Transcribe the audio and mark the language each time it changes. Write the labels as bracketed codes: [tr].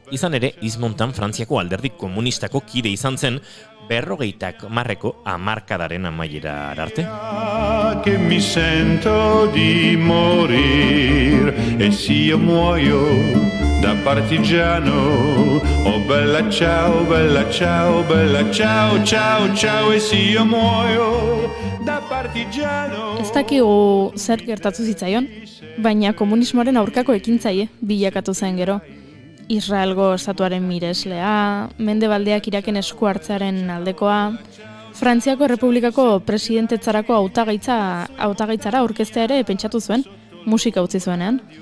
[eu] Izan ere, Yves Montan Frantziako alderdi komunistako kide izan zen 50 hamarkadaren amaiera arte. [it] Che mi sento di morir e si io muoio da partigiano, oh bella ciao, bella ciao, bella ciao, ciao, ciao, e si io muoio da partigiano. [eu] Ez dakigu zer gertatu zitzaion, baina komunismoaren aurkako ekintzaile bilakatu zen gero. Israelgo estatuaren mireslea, mendebaldeak Iraken esku hartzearen aldekoa, Frantziako Errepublikako presidentetzarako hautagaitzara aurkeztea ere pentsatu zuen, musika utzi zuenean.